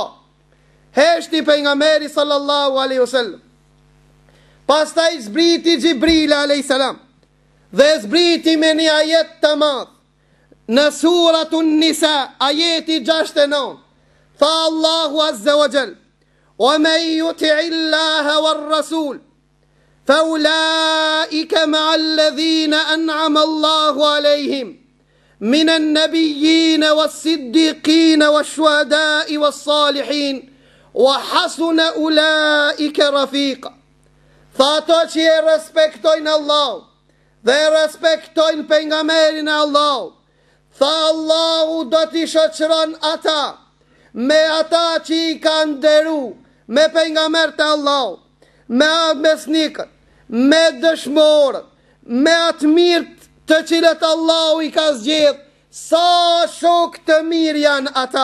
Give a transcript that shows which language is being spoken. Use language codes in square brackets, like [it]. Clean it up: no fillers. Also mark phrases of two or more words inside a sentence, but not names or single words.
[sq] Heshti pejgamberi [ar] صلى الله عليه وسلم. [sq] Pastaj zbriti Gjibril [ar] عليه السلام [sq] dhe zbriti me një ajet të madh në suratun Nisa, ajeti 69. Tha Allahu [ar] عز وجل, ومن يطع الله والرسول فأولئك مع الذين أنعم الله عليهم من النبيين والصديقين والشهداء والصالحين وحسن أولئك رفيقا. [sq] Tha ato që e respektojnë Allah dhe e respektojnë pejgamberin e Allah, tha Allahu do t'i shoqëron ata me ata që i kanë nderu me pejgamber të Allah, me besnikët, me dëshmorët, me atë mirët të cilët Allahu i ka zgjedh, sa shok të mirë janë ata.